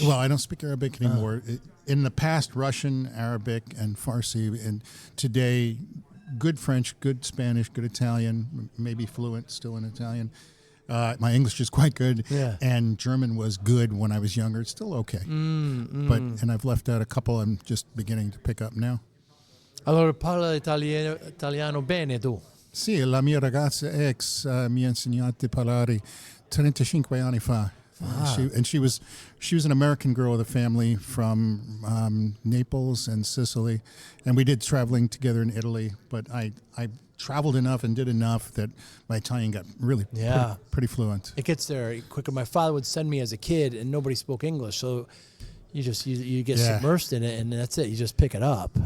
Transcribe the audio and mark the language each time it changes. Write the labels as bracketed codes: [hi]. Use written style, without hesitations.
[en] Well, I don't speak Arabic anymore. In the past, Russian, Arabic, and Farsi. And today, good French, good Spanish, good Italian, maybe fluent still in Italian. My English is quite good. Yeah. And German was good when I was younger. It's still okay. And I've left out a couple I'm just beginning to pick up now. [it] Allora parla italiano bene tu. Sì, la mia ragazza ex mi ha insegnato a parlare 35 anni fa. [en] She was an American girl with a family from Naples and Sicily, and we did traveling together in Italy. But I traveled enough and did enough that my Italian got really pretty fluent. It gets there quicker. My father would send me as a kid, and nobody spoke English, so you get submersed in it, and that's it. You just pick it up.